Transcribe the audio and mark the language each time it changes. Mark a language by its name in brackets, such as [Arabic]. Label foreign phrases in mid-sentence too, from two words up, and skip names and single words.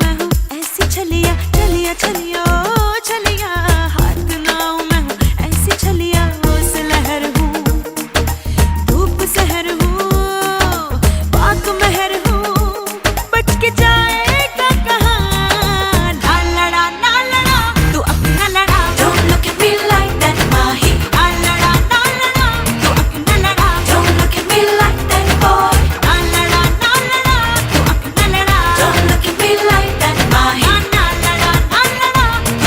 [Hindi] मैं हूँ ऐसी चलिया ओ चलिया हाथ ना आऊं मैं हूँ ऐसी चलिया उस लहर हूँ धूप सहर हूँ पाक महर हूँ बच के जाएगा कहाँ ना लड़ा तू अपना लड़ा [English] Don't look at me like that [Hindi] माही ना लड़ा तू अपना लड़ा [English] Don't look at me like that [Hindi] boy ना लड़ा तू अपना लड़ा [English] Don't look at me like that [Hindi] माही ना लड़ा